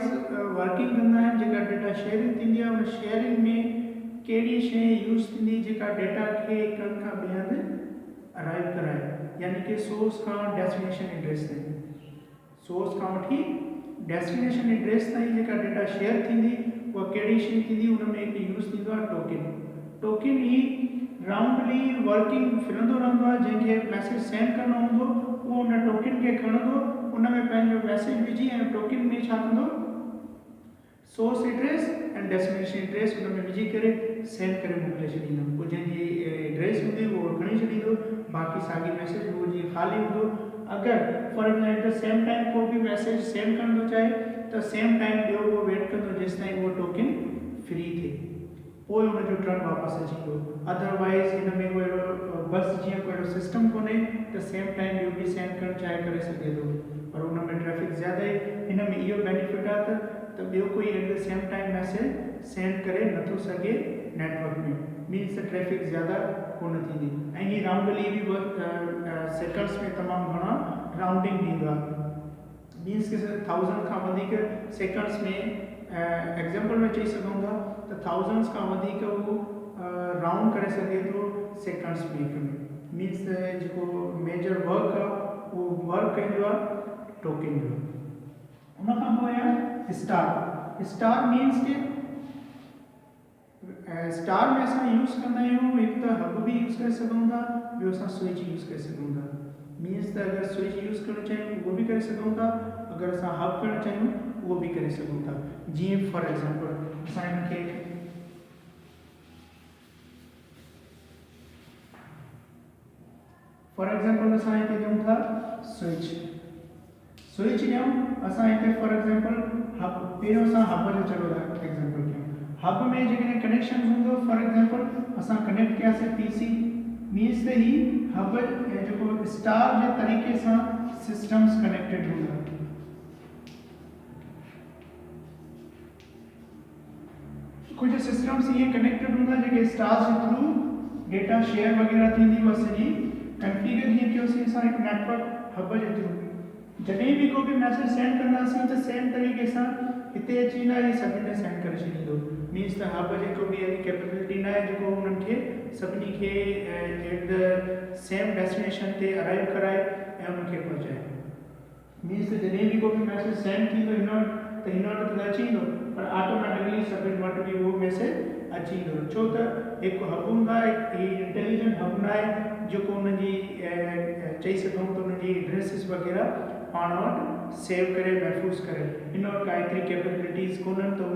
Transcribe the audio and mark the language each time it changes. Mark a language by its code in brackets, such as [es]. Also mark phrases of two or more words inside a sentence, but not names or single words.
[sd] वर्किंग कंदा आहिनि जेका [en] data sharing [sd] थींदी आहे उन शेयरिंग में कहिड़ी शइ यूज़ थींदी जेका डेटा खे हिक हंधि खां ॿिए हंधि अराइव कराए यानी कि सोर्स खां [en] destination address [sd] ताईं सोर्स खां वठी [en] destination address [sd] ताईं जेका [en] data share [sd] थींदी उहा कहिड़ी शइ थींदी उन में हिकु यूज़ थींदो आहे टोकन ही राउंडली वर्किंग फिरंदो रहंदो आहे जंहिंखे [en] message send [sd] करणो हूंदो उहो उन टोकन खे खणंदो उन में पंहिंजो मैसेज विझी ऐं टोकन में छा कंदो [en] source address and destination address [sd] उन में विझी करे सेंड करे मोकिले छॾींदो पोइ जंहिंजी एड्रेस हूंदी उहो खणी छॾींदो बाक़ी साॻी मैसेज उहो जीअं ख़ाली हूंदो अगरि [en] for example same time [sd] को बि [en] message send [sd] करणो चाहे त [en] same time [sd] ॿियो उहो वेट कंदो जेसि ताईं उहो टोकन फ्री थिए पोइ उनजो टर्न वापसि अची वेंदो अदरवाइज़ हिन में कोई अहिड़ो बस जीअं कोई अहिड़ो सिस्टम कोन्हे त [en] same time [sd] ॿियो बि सेंड करणु चाहे करे सघे थो पर उन में ट्रैफिक ज़्यादा आहे हिन में इहो बेनिफिट आहे त ॿियो कोई [en] at the same time message send [sd] करे नथो सघे नेटवर्क में मीन्स त ट्रैफिक ज़्यादा कोन थींदी ऐं हीअ राउंडली बि सेकंड्स में तमामु घणा राउंडिंग ॾींदो आहे मीन्स कि 1000 खां वधीक सेकंड्स में एग्जाम्पल में चई सघूं था त थाउजेंड्स खां वधीक उहो राउंड करे सघे थो सेकंड्स में हिक में मीन्स जेको [en] major work [sd] आहे उहो वर्क कंदो आहे टोकन जो उन खां पोइ आहे स्टार मीन्स कि स्टार में असां यूज़ कंदा आहियूं हिकु त हब बि यूज़ करे सघूं था ॿियो असां स्विच यूज़ करे सघूं था मीन्स त अगरि स्विच यूज़ करणु चाहियूं उहो बि करे सघूं था अगरि असां हब करणु चाहियूं उहो बि करे सघूं था जीअं [en] for example [sd] असां हिनखे [en] for example [sd] असां हिते ॾियूं था स्विच ॾियूं असां हिते [en] for example [sd] हब पहिरियों असां हब जो चलो एग्जाम्पल कयूं हब में जेकॾहिं कनेक्शन हूंदो [en] for example [sd] असां कनेक्ट कयासीं पीसी मीन्स त ही हब जेको स्टार जे तरीक़े सां [en] systems connected [sd] हूंदा कुछ सिस्टम्स ये कनेक्टेड हूंदा जेके स्टार जे थ्रू [en] data share [sd] वगैरह थींदी उहा सॼी कॉन्फ़िगर हीअं कयोसीं असां हिकु [en] network hub [sd] जे थ्रू जॾहिं बि को बि [en] message send [sd] कंदासीं त सेम तरीक़े सां हिते अची न इहे सभिनी सेंड करे छॾींदो मीन्स त हब जेको बि अहिड़ी कैपेबिलिटी न आहे जेको उन्हनि खे सभिनी खे [en] at the same destination [sd] ते अराइव कराए ऐं उनखे पहुचाए मीन्स त जॾहिं बि को बि [en] message send [sd] थींदो हिन वटि त हिन वटि त अची वेंदो पर ऑटोमेटिकली सभिनि वटि बि उहो मैसेज अची वेंदो छो त हिकु हब हूंदो आहे हीउ [en] intelligent hub [sd] न आहे जेको उनजी चई सघूं त उनजी एड्रेसिस वग़ैरह पाण वटि सेव करे महफ़ूज़ करे हिन वटि का एतिरी कैपेबिलिटीज़ कोन्हनि त